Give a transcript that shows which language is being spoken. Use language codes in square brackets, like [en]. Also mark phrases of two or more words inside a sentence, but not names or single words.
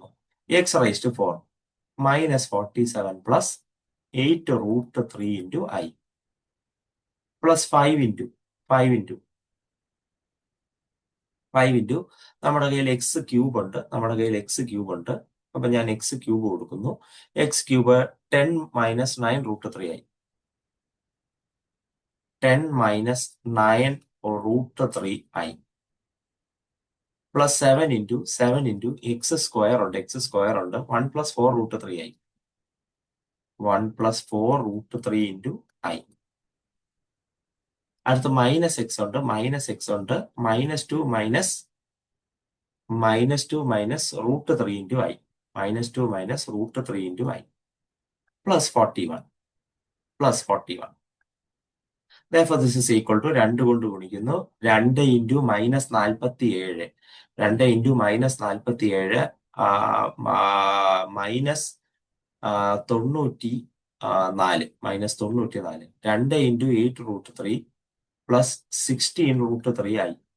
[ml] x⁴ -47 + 8√3 × I + 5 × നമ്മുടെ കയ്യിൽ x³ ഉണ്ട്. നമ്മുടെ കയ്യിൽ x³ ഉണ്ട്. അപ്പൊ ഞാൻ x³ കൊടുക്കുന്നു. x³ 10 - 9√3i. 10 - 9√3i + 7 × 7 × x² ഉണ്ട്. x² ഉണ്ട്. 1+4√3i. 1+4√3 × I. അടുത്ത് -x ഉണ്ട്. -x ഉണ്ട്. -2 - -√3 × I. -2 - √3 × I +41. [en] +41. Therefore, this is equal to 2 [ml] കൊണ്ട് ഗുണിക്കുന്നു. [en] 2 × -47. 2 × -47 -94. -94. 2 × 8√3 + 16√3i.